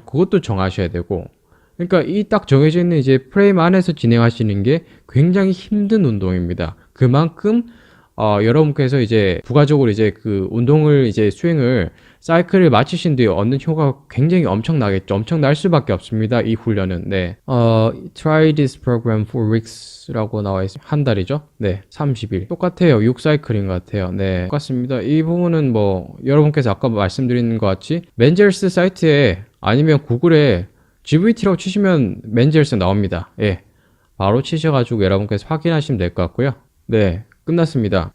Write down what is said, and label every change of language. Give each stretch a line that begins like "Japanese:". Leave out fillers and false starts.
Korean: 그것도 정하셔야 되고. 그러니까 이 딱 정해져 있는 이제 프레임 안에서 진행하시는 게 굉장히 힘든 운동입니다. 그만큼 여러분께서 이제 부가적으로 이제 그 운동을 이제 수행을 사이클을 마치신 뒤에 얻는 효과가 굉장히 엄청나겠죠. 엄청날 수밖에 없습니다. 이 훈련은. 네.
English: Try this program for weeks
Korean: 라고 나와 있습니다. 한 달이죠. 네. 30일. 똑같아요. 6사이클인 것 같아요. 네. 똑같습니다. 이 부분은 뭐 여러분께서 아까 말씀드린 것 같이 맨젤스 사이트에 아니면 구글에 GVT라고 치시면 맨젤스 나옵니다. 예. 바로 치셔가지고 여러분께서 확인하시면 될 것 같고요. 네. 끝났습니다.